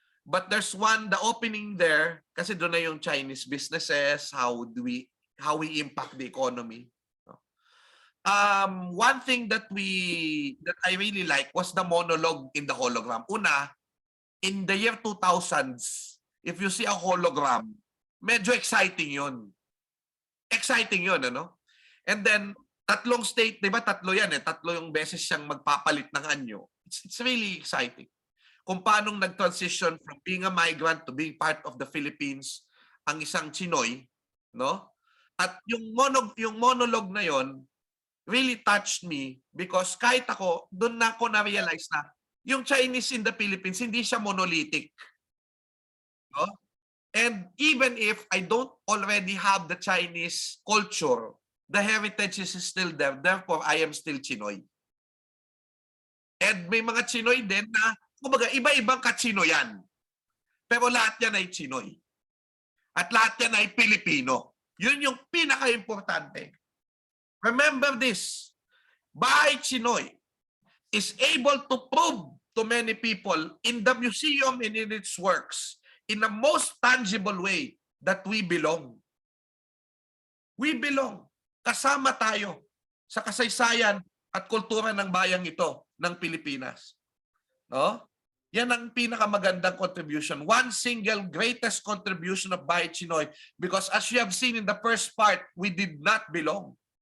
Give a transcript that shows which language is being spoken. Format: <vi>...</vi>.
<en>But there's one, the opening there,</en> <tl>kasi doon na yung</tl> <en>Chinese businesses, how we impact the economy. One thing that I really like was the monologue in the hologram.</en> <tl>Una,</tl> <en>in the year 2000s, if you see a hologram,</en> <tl>medyo</tl> <en>exciting yun.</en> <tl>Exciting yun, ano?</tl> <en>And then,</en> <tl>tatlong state, di ba tatlo yan eh? Tatlo yung beses siyang magpapalit ng anyo.</tl> <en>It's really exciting.</en> <tl>Kung paano nag-transition</tl> <en>from being a migrant to being part of the Philippines</en> <tl>ang isang Tsinoy, no? At yung monologue na yon</tl> <en>really touched me because</en> <tl>kahit ako, doon na ako na-realize na yung Chinese</tl> <en>in the Philippines,</en> <tl>hindi siya monolithic. No?</tl> <en>And even if I don't already have the Chinese culture, the heritage is still there. Therefore, I am still Tsinoy.</en> <tl>And may mga Tsinoy din na, kumbaga, iba-ibang ka-Tsinoyan. Pero lahat yan ay Tsinoy. At lahat yan ay Pilipino. Yun yung pinaka-importante.</tl> <en>Remember this, Bahay Tsinoy is able to prove to many people in the museum and in its works in the most tangible way that we belong. We belong.</en> <tl>Kasama tayo sa kasaysayan at kultura ng bayang ito ng Pilipinas. No? Yan ang pinakamagandang contribution.</tl> <en>One single greatest contribution of Bahay Tsinoy, because as you have seen in the first part, we did not belong.</en>